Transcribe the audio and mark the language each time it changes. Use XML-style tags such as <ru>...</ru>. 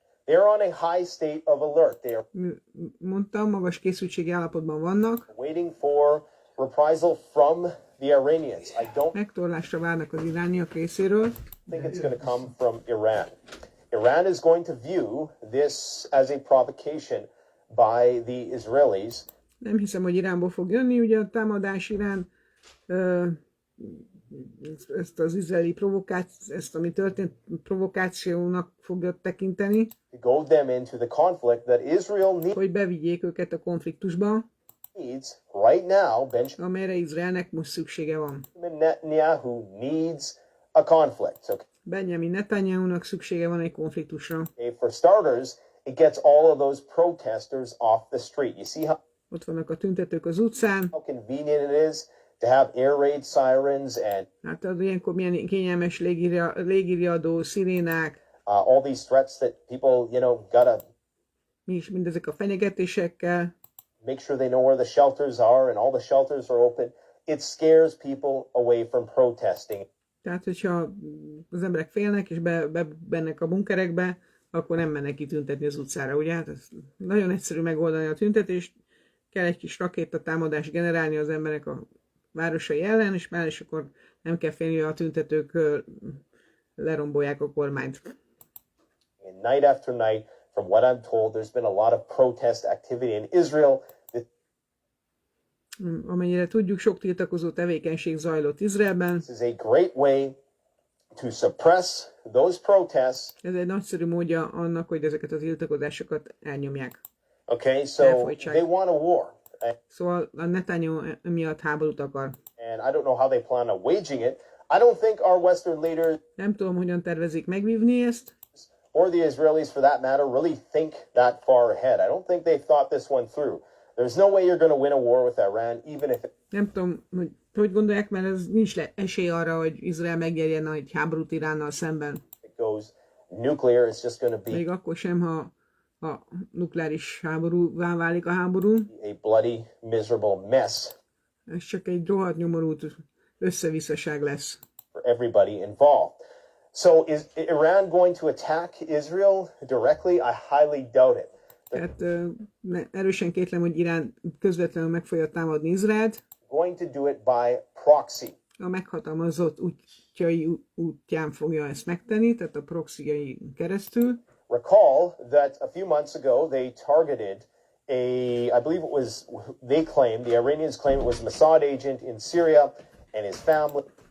<en>they're on a high state of alert. They are</en> <hu>Mondtam, magas készültségi állapotban vannak.</hu> <en>waiting for reprisal from the Iranians. I don't</en> <hu>Megtorlásra várnak az irániak részéről.</hu> <en>think it's going to come from Iran. Iran is going to view this as a provocation by the Israelis.</en> <hu>Nem hiszem, hogy Iránból fog jönni, ugye a támadás Irán ezt az izraeli ezt ami történt, provokációnak fogja tekinteni,</hu> <en>to goad them into the conflict that Israel</en> <hu>hogy bevigyék őket a konfliktusba,</hu> <en>needs right now. Benjamin</en> <hu>amelyre Izraelnek most szüksége van.</hu> <en>Netanyahu needs a conflict.</en> <hu>Benjamin Netanyahu-nak szüksége van egy konfliktusra.</hu> <en>Okay, for starters, it gets all of those protesters off the street. You see</en> <hu>Ott vannak a tüntetők az utcán.</hu> <en>how convenient it is to have air raid sirens and</en> <hu>Hát az ilyenkor milyen kényelmes légiriadó, szirénák,</hu> <en>all these threats that people, gotta</en> <hu>mindezek a fenyegetésekkel.</hu> <en>make sure they know where the shelters are, and all the shelters are open. It scares people away from protesting.</en> <hu>Tehát, hogyha az emberek félnek, és bennek a bunkerekbe, akkor nem mennek ki tüntetni az utcára, ugye? Hát ez nagyon egyszerű megoldani a tüntetést, kell egy kis rakétatámadást generálni az emberek a városai ellen, és akkor nem kell félni, hogy a tüntetők lerombolják a kormányt.</hu> <en>And night after night, from what I'm told, there's been a lot of protest activity in Israel.</en> <hu>Amennyire tudjuk, sok tiltakozó tevékenység zajlott Izraelben.</hu> <en>This is a great way to suppress those protests.</en> <hu>Ez egy nagyszerű módja annak, hogy ezeket a tiltakozásokat elnyomják.</hu> <en>Okay, so</en> <hu>Elfolytsák.</hu> <en>they want a war.</en> <hu>Szóval a Netanyahu miatt háborút akar.</hu> <en>And I don't know how they plan on waging it. I don't think our Western leaders,</en> <hu>Nem tudom, hogyan tervezik megvívni ezt,</hu> <en>or the Israelis for that matter, really think that far ahead. I don't think they've thought this one through. There's no way you're going to win a war with Iran, even if</en> <hu>nem tudom, hogy gondolják, mert ez nincs esély arra, hogy Izrael megnyerjen egy háborút Iránnal szemben.</hu> <en>it goes nuclear. It's just going to be</en> <hu>Még akkor sem, ha nukleáris háborúvá válik a háború.</hu> <en>a bloody, miserable mess</en> <hu>Ez csak egy rohadt nyomorult összevisszaság lesz.</hu> <en>for everybody involved. So is Iran going to attack Israel directly? I highly doubt it.</en> <hu>Tehát erősen kétlem, hogy Irán közvetlenül meg fogja támadni Izraelt.</hu> <en>Going to do it by proxy.</en> <hu>A meghatalmazott útján fogja ezt megtenni, tehát a proxyjai keresztül.</hu> <en>Recall that a few months ago they targeted I believe it was, the Iranians claim it was a Mossad agent in Syria and his family.</en>